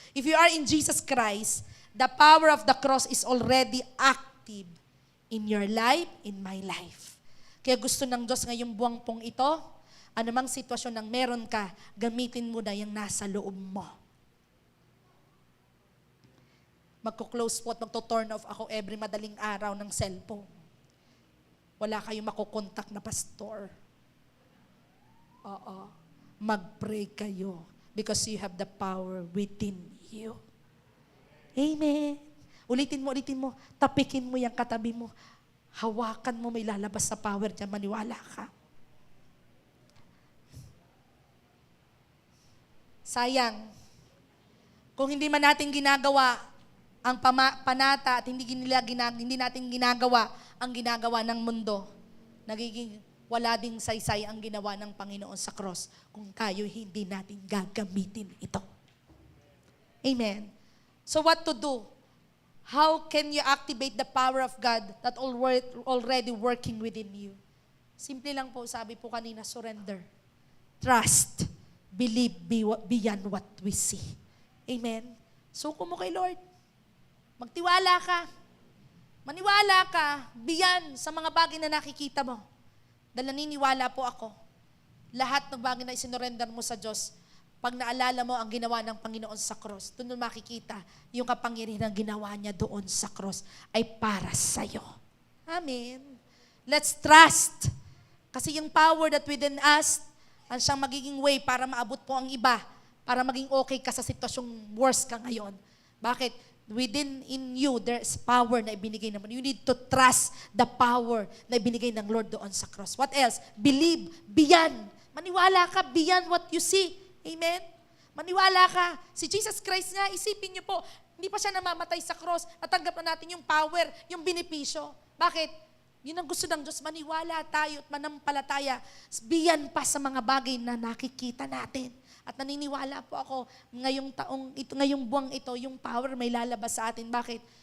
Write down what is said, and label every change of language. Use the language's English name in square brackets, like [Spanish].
[English] If you are in Jesus Christ, the power of the cross is already active in your life, in my life. [Filipino] Kaya gusto ng Diyos ngayong buwang pong ito, anumang sitwasyon ng meron ka, gamitin mo na yung nasa loob mo. Magko-close po at magto-turn off ako every madaling araw ng cellphone. Wala kayong makukontak na pastor. Oo. Mag-pray kayo [English] because you have the power within you. [Filipino] Amen. Ulitin mo. Tapikin mo yung katabi mo. Hawakan mo, may lalabas sa power dyan. Maniwala ka. Sayang. Kung hindi man natin ginagawa ang panata at hindi natin ginagawa ang ginagawa ng mundo, nagiging wala ding saysay ang ginawa ng Panginoon sa cross kung tayo hindi natin gagamitin ito. [English] Amen. So what to do? How can you activate the power of God that already working within you? [Filipino] Simple lang po, sabi po kanina, surrender. Trust. [English] Believe beyond what we see. [Filipino] Amen? Suko mo kay Lord. Magtiwala ka. Maniwala ka beyond sa mga bagay na nakikita mo. Dahil naniniwala po ako, lahat ng bagay na isinurrender mo sa Diyos, pag naalala mo ang ginawa ng Panginoon sa cross, doon mo makikita yung kapangyarihan ng ginawa niya doon sa cross ay para sa'yo. Amen. [English] Let's trust. [Filipino] Kasi yung [English] power that within us, [Filipino] ang siyang magiging way para maabot po ang iba, para maging okay ka sa sitwasyong worse ka ngayon. Bakit? [English] Within in you, there's power [Filipino] na ibinigay naman. [English] You need to trust the power [Filipino] na ibinigay ng Lord doon sa cross. [English] What else? Believe beyond. [Filipino] Maniwala ka [English] beyond what you see. [Filipino] Amen? Maniwala ka. Si Jesus Christ nga, isipin niyo po, hindi pa siya namamatay sa cross. Natanggap na natin yung power, yung benepisyo. Bakit? Yun ang gusto ng Diyos. Maniwala tayo at manampalataya. Beyond pa sa mga bagay na nakikita natin. At naniniwala po ako, ngayong buwang ito, yung power may lalabas sa atin. Bakit?